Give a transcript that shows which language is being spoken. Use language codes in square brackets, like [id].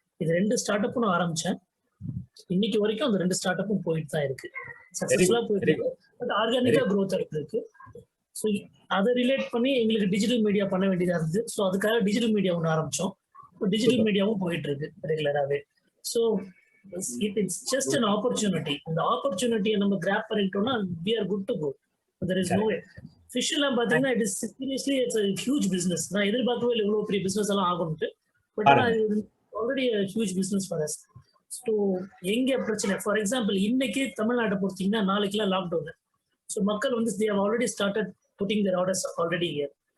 [ta] இது 2 ஸ்டார்ட் அப்பும் நான் ஆரம்பிச்சேன். இன்னைக்கு வரைக்கும் அந்த 2 ஸ்டார்ட் அப்பும் போயிட்டு தான் இருக்கு, சக்சஸ்ஃபுல்லா போயிட்டு இருக்கு. பட் ஆர்கானிக்கா க்ரோத் இருக்கு. ஸோ அதை ரிலேட் பண்ணி எங்களுக்கு டிஜிட்டல் மீடியா பண்ண வேண்டியதா இருந்தது. ஸோ அதுக்காக டிஜிட்டல் மீடியா ஒன்று ஆரம்பிச்சோம். இப்போ டிஜிட்டல் மீடியாவும் போயிட்டு இருக்கு ரெகுலராகவே. So [en] It's just an opportunity. The opportunity [ta] நம்ம grab பண்ணிட்டோம்னா [en] we are good to go. There is no way. Fish [ta] எல்லாம் பாத்தீங்கன்னா [en] it is seriously it's a huge business. [ta] நான் எதிர்பார்க்கவே இல்லை இவ்வளவு பெரிய business எல்லாம் ஆகும்ட்டு. [en] But already a huge business for us. [ta] So எங்க பிரச்சனை? [en] For example, [ta] இன்னைக்கு தமிழ்நாட்டை பொறுத்தீங்கன்னா நாளைக்குலாம் லாக்டவுன். [en] So [ta] மக்கள் வந்து [en] they have already started putting their orders already here.